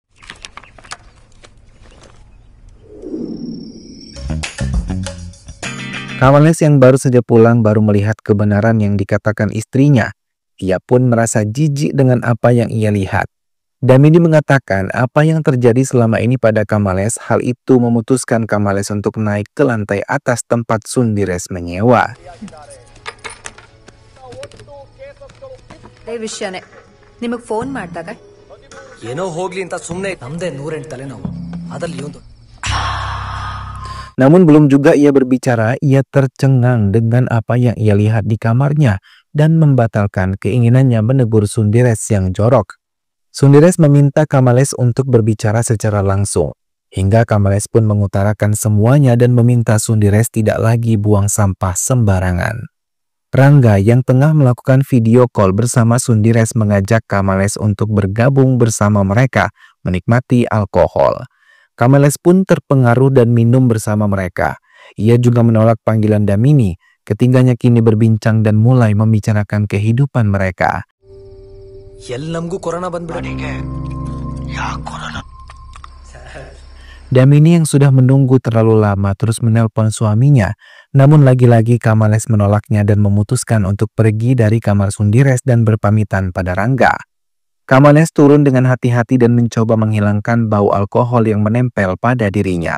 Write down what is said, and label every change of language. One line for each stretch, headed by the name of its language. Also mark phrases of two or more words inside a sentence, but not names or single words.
Indonesian: Kamales yang baru saja pulang baru melihat kebenaran yang dikatakan istrinya. Ia pun merasa jijik dengan apa yang ia lihat. Damini mengatakan apa yang terjadi selama ini pada Kamales, hal itu memutuskan Kamales untuk naik ke lantai atas tempat Sundires menyewa.
Kannada: ವಿಷಯನೇ ನಿಮಗೆ ಫೋನ್ ಮಾಡಿದಾಗ ಏನೋ ಹೋಗ್ಲಿ ಅಂತ ಸುಮ್ಮನೆ ನಮ್ದೇ 108 ತಲೆನೋವು ಅದ್ರಲ್ಲಿ ಒಂದು.
Indonesian: Namun belum juga ia berbicara, ia tercengang dengan apa yang ia lihat di kamarnya dan membatalkan keinginannya menegur Sundires yang jorok. Sundires meminta Kamales untuk berbicara secara langsung, hingga Kamales pun mengutarakan semuanya dan meminta Sundires tidak lagi buang sampah sembarangan. Rangga yang tengah melakukan video call bersama Sundires mengajak Kamales untuk bergabung bersama mereka menikmati alkohol. Kamales pun terpengaruh dan minum bersama mereka. Ia juga menolak panggilan Damini. Ketiganya kini berbincang dan mulai membicarakan kehidupan mereka.
Kannada: ನಮಗೂ ಕೊರೋನಾ ಬಂದ್ಬಿಡಿ.
Indonesian: Damini yang sudah menunggu terlalu lama terus menelpon suaminya. Namun lagi-lagi Kamales menolaknya dan memutuskan untuk pergi dari kamar Sundires dan berpamitan pada Rangga. Kamales turun dengan hati-hati dan mencoba menghilangkan bau alkohol yang menempel pada dirinya.